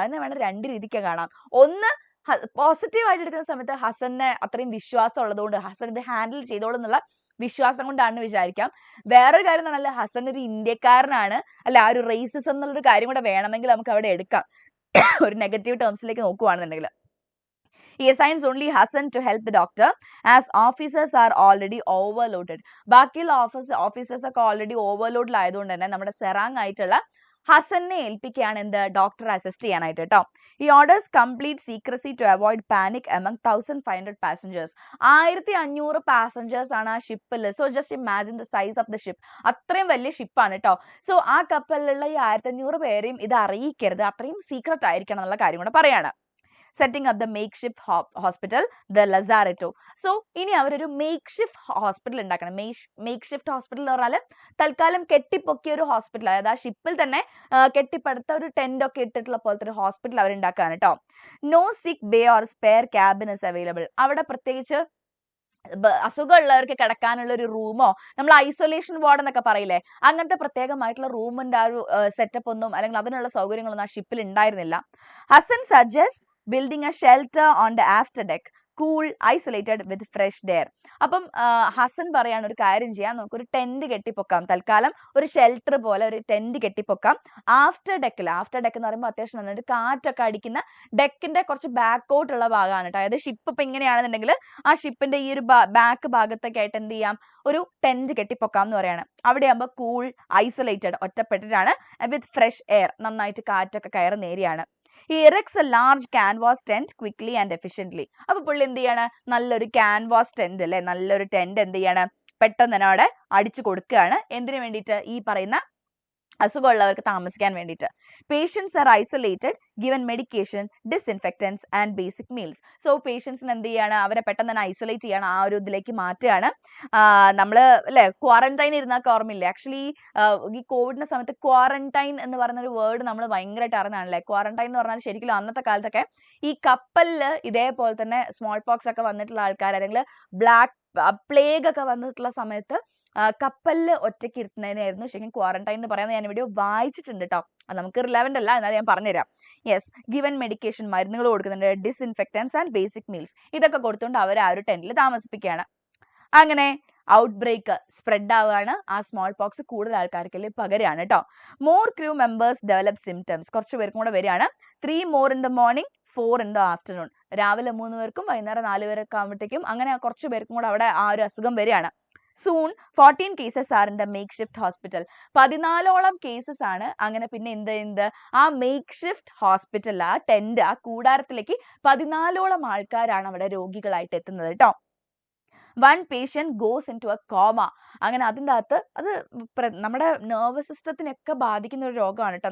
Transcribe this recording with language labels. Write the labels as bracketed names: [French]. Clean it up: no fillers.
[Malayalam] അതിനെ വേണം 2 രീതിക്ക് കാണാം. ഒന്ന്, പോസിറ്റീവ് ആയിട്ട് എടുക്കുന്ന സമയത്ത് ഹസനെ അത്രയും വിശ്വാസം ഉള്ളതുകൊണ്ട് ഹസൻ ഇത് ഹാൻഡിൽ ചെയ്തോളും എന്നുള്ള വിശ്വാസം കൊണ്ടാണെന്ന് വിചാരിക്കാം. വേറൊരു കാര്യം എന്ന് പറഞ്ഞാൽ ഹസൻ ഒരു ഇന്ത്യക്കാരനാണ്, അല്ല ആ ഒരു റേസിസം എന്നുള്ളൊരു കാര്യം കൂടെ വേണമെങ്കിൽ നമുക്ക് അവിടെ എടുക്കാം, ഒരു നെഗറ്റീവ് ടേംസിലേക്ക് നോക്കുകയാണെന്നുണ്ടെങ്കിൽ. [English] He assigns only Hassan to help the doctor as officers are already overloaded. [Malayalam] ബാക്കിയുള്ള ഓഫീസേഴ്സ് ഒക്കെ ഓൾറെഡി ഓവർലോഡിൽ ആയതുകൊണ്ട് തന്നെ നമ്മുടെ സെറാങ് ആയിട്ടുള്ള ഹസനെ ഏൽപ്പിക്കുകയാണ് എന്ത് ഡോക്ടറെ അസിസ്റ്റ് ചെയ്യാനായിട്ട് കേട്ടോ. [English] ഈ orders complete secrecy to avoid panic among 1500 passengers. 1500 passengers [Malayalam] ആണ് ആ ഷിപ്പിൽ. [English] So just imagine the size of the ship. [Malayalam] അത്രയും വലിയ ഷിപ്പാണ് കേട്ടോ. സോ ആ കപ്പലിലുള്ള ഈ 1500 പേരെയും ഇത് അറിയിക്കരുത്, അത്രയും സീക്രട്ട് ആയിരിക്കണം എന്നുള്ള കാര്യം കൂടെ പറയാണ്. [English] Setting up the make shift hospital the lazaretto. So [Malayalam] ഇനി അവരൊരു മേക്ക് ഷിഫ്റ്റ് ഹോസ്പിറ്റൽ ഉണ്ടാക്കണം. മേക്ക് ഷിഫ്റ്റ് ഹോസ്പിറ്റൽ എന്ന് പറഞ്ഞാൽ തൽക്കാലം കെട്ടിപ്പൊക്കിയ ഒരു ഹോസ്പിറ്റൽ, അതായത് ആ ഷിപ്പിൽ തന്നെ കെട്ടിപ്പടുത്ത ഒരു ടെന്റ് ഒക്കെ ഇട്ടിട്ടുള്ള പോലത്തെ ഒരു ഹോസ്പിറ്റൽ അവരുണ്ടാക്കാണ് കേട്ടോ. [English] No sick bay or spare cabin is available. [Malayalam] അവിടെ പ്രത്യേകിച്ച് അസുഖമുള്ളവർക്ക് കിടക്കാനുള്ള ഒരു റൂമോ, നമ്മൾ ഐസൊലേഷൻ വാർഡ് എന്നൊക്കെ പറയില്ലേ, അങ്ങനത്തെ പ്രത്യേകമായിട്ടുള്ള റൂമിന്റെ ആ ഒരു സെറ്റപ്പ് ഒന്നും അല്ലെങ്കിൽ അതിനുള്ള സൗകര്യങ്ങളൊന്നും ആ ഷിപ്പിൽ ഉണ്ടായിരുന്നില്ല. [English] Hasan suggest building a shelter on the after deck, cool, isolated with fresh air. [Malayalam] അപ്പം ഹസൻ പറയാണ് ഒരു കാര്യം ചെയ്യാം, നമുക്കൊരു ടെന്റ് കെട്ടിപ്പൊക്കാം, തൽക്കാലം ഒരു ഷെൽട്ടർ പോലെ ഒരു ടെന്റ് കെട്ടിപ്പൊക്കാം ആഫ്റ്റർ ഡെക്കിൽ. ആഫ്റ്റർ ഡെക്ക് എന്ന് പറയുമ്പോൾ അത്യാവശ്യം നന്നായിട്ട് കാറ്റൊക്കെ അടിക്കുന്ന ഡെക്കിന്റെ കുറച്ച് ബാക്കോട്ടുള്ള ഭാഗമാണ് കേട്ടോ. അതായത് ഷിപ്പ് ഇപ്പം ഇങ്ങനെയാണെന്നുണ്ടെങ്കിൽ ആ ഷിപ്പിന്റെ ഈ ഒരു ബാക്ക് ഭാഗത്തൊക്കെ ആയിട്ട് എന്ത് ചെയ്യാം, ഒരു ടെന്റ് കെട്ടിപ്പൊക്കാം എന്ന് പറയാണ്. അവിടെ ആകുമ്പോൾ കൂൾ, ഐസൊലേറ്റഡ്, ഒറ്റപ്പെട്ടിട്ടാണ്, വിത്ത് ഫ്രഷ് എയർ, നന്നായിട്ട് കാറ്റൊക്കെ കയറുന്ന ഏരിയയാണ്. [English] He erects a large canvas tent quickly and efficiently. [Malayalam] അപ്പോൾ പുള്ളി എന്ത് ചെയ്യാണ്, നല്ലൊരു ക്യാൻവാസ് ടെന്റ് അല്ലെ, നല്ലൊരു ടെന്റ് എന്ത് ചെയ്യാണ്, പെട്ടെന്ന് തന്നെ അവിടെ അടിച്ചു കൊടുക്കുകയാണ്. എന്തിനു വേണ്ടിയിട്ട്, ഈ പറയുന്ന അസുഖമുള്ളവർക്ക് താമസിക്കാൻ വേണ്ടിയിട്ട്. [English] Patients are isolated, given medication, disinfectants and basic meals. [Malayalam] So പേഷ്യൻസിന് എന്ത് ചെയ്യാണ്, അവരെ പെട്ടെന്ന് തന്നെ ഐസൊലേറ്റ് ചെയ്യാണ്, ആ ഒരു ഇതിലേക്ക് മാറ്റുകയാണ്. നമ്മൾ അല്ലെ ക്വാറന്റൈൻ ഇരുന്നൊക്കെ ഓർമ്മയില്ലേ, ആക്ച്വലി ഈ കോവിഡിന്റെ സമയത്ത് ക്വാറന്റൈൻ എന്ന് പറയുന്ന ഒരു വേർഡ് നമ്മൾ ഭയങ്കരമായിട്ട് അറിഞ്ഞാണല്ലേ. ക്വാറന്റൈൻ എന്ന് പറഞ്ഞാൽ ശരിക്കും അന്നത്തെ കാലത്തൊക്കെ ഈ കപ്പലിൽ ഇതേപോലെ തന്നെ സ്മോൾ പോക്സ് ഒക്കെ വന്നിട്ടുള്ള ആൾക്കാർ, അല്ലെങ്കിൽ ബ്ലാക്ക് പ്ലേഗ് ഒക്കെ വന്നിട്ടുള്ള സമയത്ത് കപ്പലിൽ ഒറ്റയ്ക്ക് ഇരുത്തുന്നതിനായിരുന്നു ശരിക്കും ക്വാറന്റൈൻ എന്ന് പറയുന്നത്. ഞാൻ വീഡിയോ വായിച്ചിട്ടുണ്ട് കേട്ടോ, അത് നമുക്ക് റിലവൻ്റ് അല്ല, എന്നാലും ഞാൻ പറഞ്ഞുതരാം. യെസ്, ഗിവൻ മെഡിക്കേഷൻ, മരുന്നുകൾ കൊടുക്കുന്നുണ്ട്, [English] disinfectants and basic meals, [Malayalam] ഇതൊക്കെ കൊടുത്തുകൊണ്ട് അവർ ആ ഒരു ടെന്റിൽ താമസിപ്പിക്കുകയാണ്. അങ്ങനെ ഔട്ട് ബ്രേക്ക് സ്പ്രെഡ് ആവുകയാണ്, ആ സ്മോൾ പോക്സ് കൂടുതൽ ആൾക്കാർക്കല്ലേ പകരാണ് കേട്ടോ. [English] more crew members develop symptoms, [Malayalam] കുറച്ച് പേർക്കും കൂടെ വരികയാണ്. [English] 3 more in the morning, 4 in the afternoon. [Malayalam] രാവിലെ 3 പേർക്കും വൈകുന്നേരം 4 പേരൊക്കെ ആകുമ്പോഴത്തേക്കും അങ്ങനെ കുറച്ച് പേർക്കും കൂടെ അവിടെ ആ ഒരു അസുഖം വരികയാണ്. [English] Soon 14 cases are in the makeshift hospital. [Malayalam] 14ഓളം cases ആണ്. അങ്ങനെ പിന്നെ എന്ത് ആ മേക്ക്ഷിഫ്റ്റ് ഹോസ്പിറ്റൽ, ആ ടെന്റ്, ആ കൂടാരത്തിലേക്ക് 14ഓളം ആൾക്കാരാണ് അവിടെ രോഗികളായിട്ട് എത്തുന്നത് കേട്ടോ. [English] 1 patient goes into a coma. [Malayalam] അങ്ങനെ അതിൻ്റെ അകത്ത് അത് നമ്മുടെ നെർവസ് സിസ്റ്റത്തിനൊക്കെ ബാധിക്കുന്ന ഒരു രോഗമാണ് കേട്ടോ.